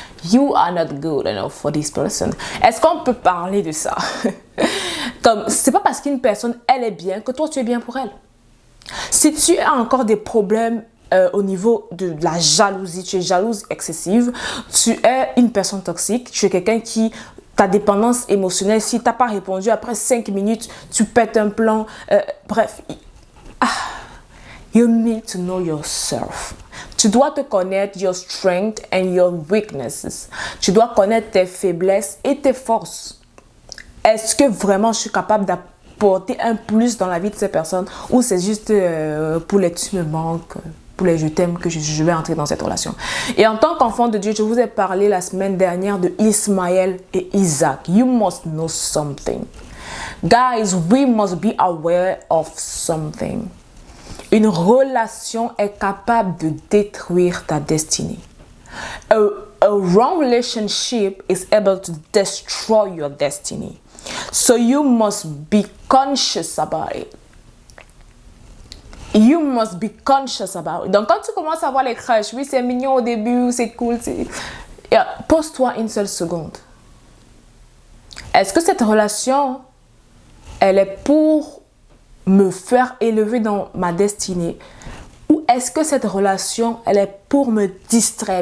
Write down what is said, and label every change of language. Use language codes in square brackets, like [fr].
[en] You are not good enough for this person. [fr] Est-ce qu'on peut parler de ça? Comme, c'est pas parce qu'une personne, elle est bien que toi, tu es bien pour elle. Si tu as encore des problèmes au niveau de la jalousie, tu es jalouse excessive, tu es une personne toxique, tu es quelqu'un qui, ta dépendance émotionnelle, si tu n'as pas répondu après 5 minutes, tu pètes un plan, bref. [en] You need to know yourself. [fr] Tu dois te connaître, [en] your strengths and your weaknesses. [fr] Tu dois connaître tes faiblesses et tes forces. Est-ce que vraiment je suis capable d'apporter un plus dans la vie de ces personnes ou c'est juste pour les tu me manques, pour les je t'aime que je vais entrer dans cette relation? Et en tant qu'enfant de Dieu, je vous ai parlé la semaine dernière de Ismaël et Isaac. [en] You must know something. Guys, we must be aware of something. [fr] Une relation est capable de détruire ta destinée. [en] A wrong relationship is able to destroy your destiny. So you must be conscious about it. You must be conscious about it. [fr] Donc quand tu commences à voir les crushs, oui c'est mignon au début, c'est cool, pose-toi une seule seconde. Est-ce que cette relation, elle est pour me faire élever dans ma destinée ou est-ce que cette relation elle est pour me distraire?